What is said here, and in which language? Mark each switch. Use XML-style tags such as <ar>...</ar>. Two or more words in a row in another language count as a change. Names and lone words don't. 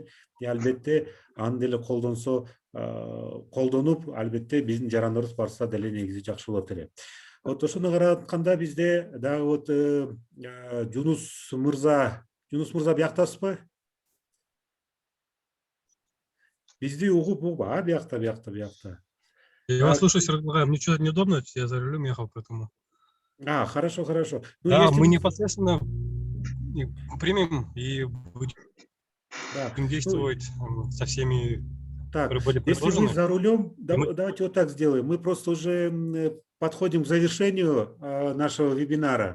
<ky>Албетте аны деле колдонуп, албетте биздин жарандарыбыз барса деле негизи жакшы болот эле. Вот ошону каратканда бизде дагы вот Жунус мырза бияктасызбы? Бизди угуп, биякта.</ky> <ru>Я вас слушаю, Сергей Николаевич, мне что-то неудобно, я за рулем ехал, поэтому... Хорошо. Ну, да, мы непосредственно примем и будем действовать со всеми, которые были предложены. Если вы за рулем, давайте вот так сделаем. Мы просто уже подходим к завершению нашего вебинара.</ru>